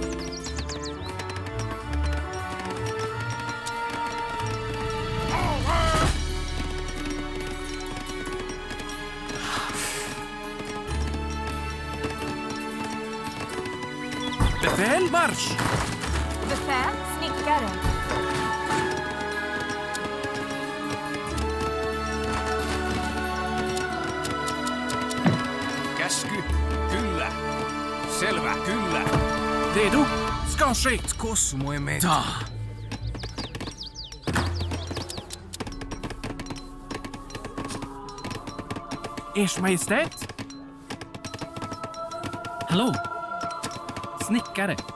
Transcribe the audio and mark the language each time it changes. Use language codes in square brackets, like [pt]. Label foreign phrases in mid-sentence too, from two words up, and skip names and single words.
[sv] Befäl, marsch! Befäl, snickare. [fi] Käsky. Kyllä. Selvä, kyllä. [sv] Redo? Ska ske! Kosmoemme. Ta! Ers Majestät. Hallå? Snickare.